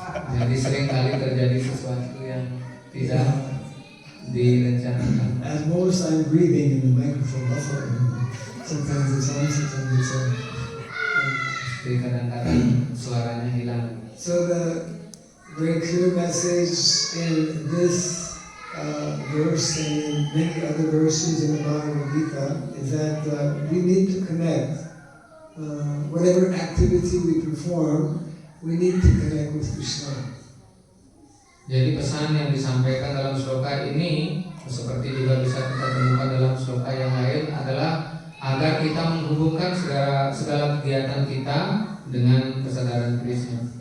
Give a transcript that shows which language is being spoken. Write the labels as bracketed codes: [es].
[id] Jadi seringkali terjadi sesuatu yang tidak direncanakan. [en] At most, I'm breathing in the microphone. That's all. Sometimes it's on, sometimes it's on. [id] Jadi kadang-kadang suaranya hilang. [en] So the very clear message in this verse and in many other verses in the Bhagavad Gita is that we need to connect. Whatever activity we perform, we need to connect with Krishna. [id] Jadi pesan yang disampaikan dalam sloka ini, seperti juga bisa kita temukan dalam sloka yang lain, adalah agar kita menghubungkan segala kegiatan kita dengan kesadaran Krishna.